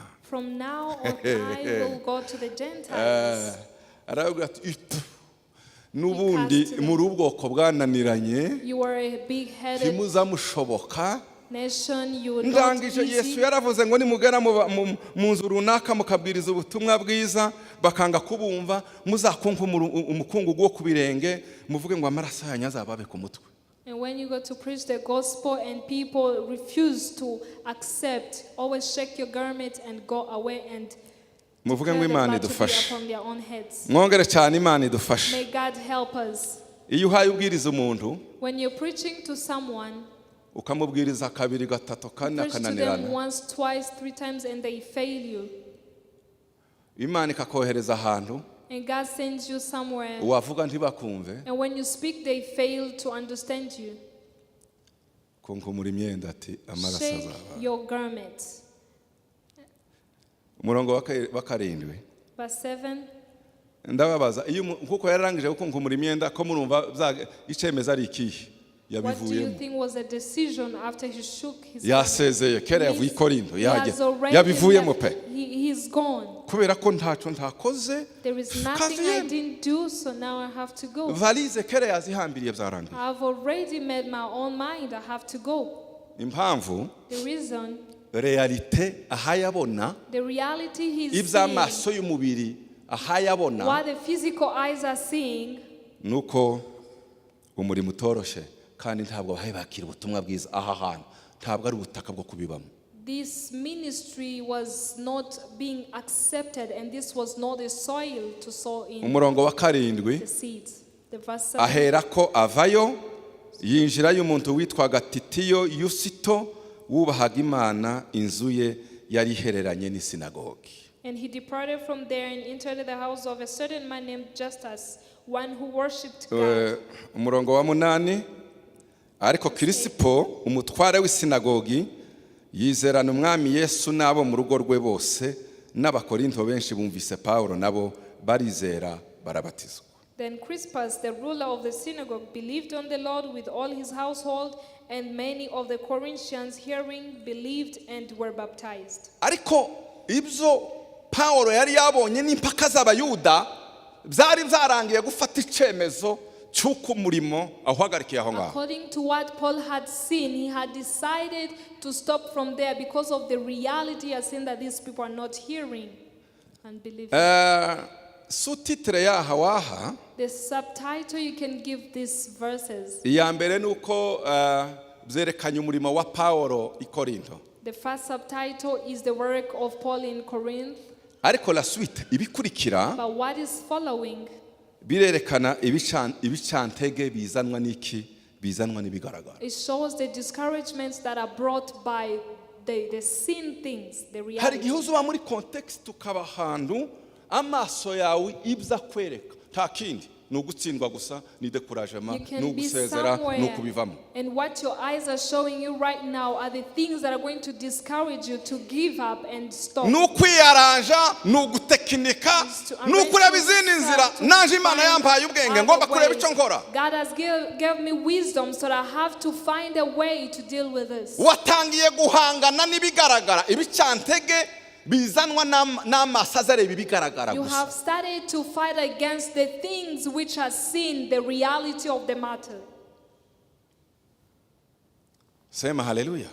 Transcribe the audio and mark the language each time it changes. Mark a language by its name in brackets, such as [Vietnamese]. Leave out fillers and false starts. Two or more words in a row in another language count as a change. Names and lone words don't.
[English] From now on, I will go to the Gentiles. [Kinyarwanda] Arababwira ati n'ubundi muri ubwoko bwananiranye, [English] You are a big-headed [Kinyarwanda] ntimuzamushoboka. [English] nation. You will not [Kinyarwanda] Ndangije Yesu [English] easy. [Kinyarwanda] yaravuze ngo nimugera mu nzu runaka mukabwiriza ubutumwa bwiza bakanga kubumva, muzakunkumura umukungugu wo ku birenge, muvuge ngo amaraso yanyu azababe ku mutwe. [English] And when you go to preach the gospel and people refuse to accept, always shake your garment and go away and [Kinyarwanda] Muvuge ngo [English] declare the [Kinyarwanda] Imana [English] blood to be [Kinyarwanda] idufashe. [English] upon their own heads. [Kinyarwanda] Mwongere cyane Imana idufashe. [English] May God help us. [Kinyarwanda] Iyo uhaye ubwiriza umuntu, [English] When you're preaching to someone, [Kinyarwanda] ukamubwiriza kabiri gatatu kane [English] preach to them [Kinyarwanda] akananirana, [English] once, twice, 3 times, and they fail you. [Kinyarwanda] Imana ikakohereza ahantu [English] And God sends you somewhere. [Kinyarwanda] wavuga ntibakumve, [English] And when you speak, they fail to understand you. [Kinyarwanda] kunkumura imyenda ati amaraso [English] Shake [Kinyarwanda] azaba. [English] your garments. [Kinyarwanda] Umurongo wa 7, [English] Verse 7. [Kinyarwanda] ndababaza iyo nkuko yararangije gukunkumura imyenda ko murumva icemeza ari ikihe [English] What do you [Kinyarwanda] yabivuyemo, [English] think was a decision after he shook his [Kinyarwanda] yasezeye kera yavuye i Korinto, [English] He has already [Kinyarwanda] yabivuyemo [English] left. [Kinyarwanda] pe, [English] He's gone. [Kinyarwanda] kubera ko ntacyo ntakoze. [English] There is nothing I didn't do, so now I have to go. [Kinyarwanda] Valize kera yazihambiriye byarangiye. [English] I've already made my own mind. I have to go. [Kinyarwanda] Impamvu [English] The reason, [Kinyarwanda] realite ahayabona, [English] the reality he's seeing, [Kinyarwanda] iby'amaso y'umubiri ahayabona, [English] what the physical eyes are seeing, [Kinyarwanda] nuko umurimo utoroshe kandi ntabwo bahaye bakira ubutumwa bwiza aha hantu ntabwo ari ubutaka bwo kubibamo. [English] This ministry was not being accepted, and this was not a soil to sow in [Kinyarwanda] umurongo wa karindwi [English] the seeds. The verse 7. [Kinyarwanda] ahera ko avayo yinjirayo umuntu witwaga Titiyo Yusito wubahaga Imana, inzu ye yari ihereranye n'isinagogi. [English] And he departed from there and entered the house of a certain man named Justus, one who worshipped God. [Kinyarwanda] umurongo wa munani ariko Kirisipo umutware w'isinagogi yizerana umwami Yesu n'abo mu rugo rwe bose, n'abakorinto benshi bumvise Pawulo nabo barizera barabatizwa. [English] Then Crispus, the ruler of the synagogue, believed on the Lord with all his household, and many of the Corinthians hearing believed and were baptized. [Kinyarwanda] Ariko ibyo Pawulo yari yabonye n'impaka z'abayuda byari byarangiye gufata icyemezo cy'uko umurimo ahagarikiye aho ngaho. [English] According to what Paul had seen, he had decided to stop from there because of the reality he had seen that these people are not hearing and believing. [Kinyarwanda] Sous-titre yaha waha, [English] The subtitle you can give these verses. [Kinyarwanda] iya mbere nuko byerekanye umurimo wa Pawulo i Korinto. [English] The first subtitle is the work of Paul in Corinth. [Kinyarwanda] Ariko [French] la suite [Kinyarwanda] ibikurikira [English] But what is following? [Kinyarwanda] birerekana ibicantege bizanwa n'iki, bizanwa n'ibigaragara. [English] It shows the discouragements that are brought by the sin things, the [Kinyarwanda] Hari [English] reality. [Kinyarwanda] igihe uzuba muri context ukaba ahantu amaso yawe ibza kwereka nta kindi ni ugutsindwa gusa, ni decouragement, [English] You [Kinyarwanda] ni [English] can be [Kinyarwanda] ugusezera, ni [English] somewhere, [Kinyarwanda] ukubivamo. [English] and what your eyes are showing you right now are the things that are going to discourage you to give up and stop. [Kinyarwanda] Ni ukwiyaranja, ni ugutekinika, ni ukureba izindi nzira. Naje Imana yampaye ubwenge ngomba kureba icyo nkora. [English] God has gave me wisdom, so that I have to find a way to deal with this. [Kinyarwanda] Watangiye guhangana n'ibigaragara, ibicantege bizanwa n'amaso azareba ibigaragara [English] You [Kinyarwanda] gusa. [English] have started to fight against the things which are seen, the reality of the matter. [Swahili] Sema haleluya.